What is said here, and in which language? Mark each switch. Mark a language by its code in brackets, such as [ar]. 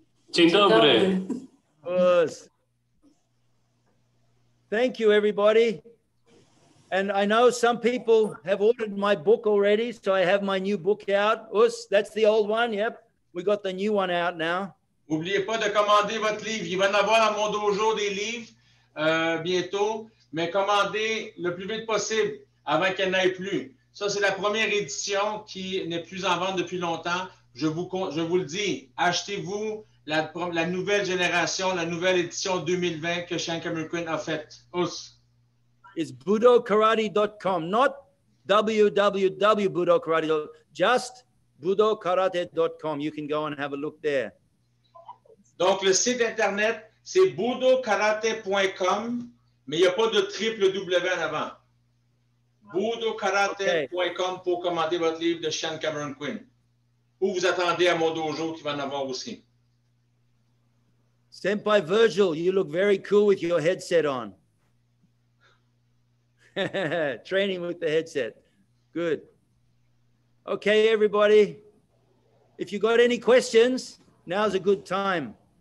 [en] Dzień dobry. Us. Thank you, everybody. And I know some people have ordered my book already, so I have my new book out. Us, that's the old one. Yep, we got the new one out now. [fr] N'oubliez pas de commander votre livre. Il va y en avoir à mon dojo des livres bientôt, mais commandez le plus vite possible avant qu'il n'y en ait plus. Ça, c'est la première édition qui n'est plus en vente depuis longtemps. Je vous le dis, achetez-vous la nouvelle génération, la nouvelle édition 2020 que Shikobumi Quinn a faite. [en] It's budokarate.com, not www.budokarate.com, just budokarate.com. You can go and have a look there. [fr] Donc, le site Internet, c'est budokarate.com, mais il n'y a pas de triple W en avant. budokarate.com pour commander votre livre de Shikobumi Quinn. Ou vous attendez à mon dojo qui va en avoir aussi. [en] Senpai Virgil, you look very cool with your headset on. Training with the headset. Good. Okay, everybody. If you got any questions, now's a good time.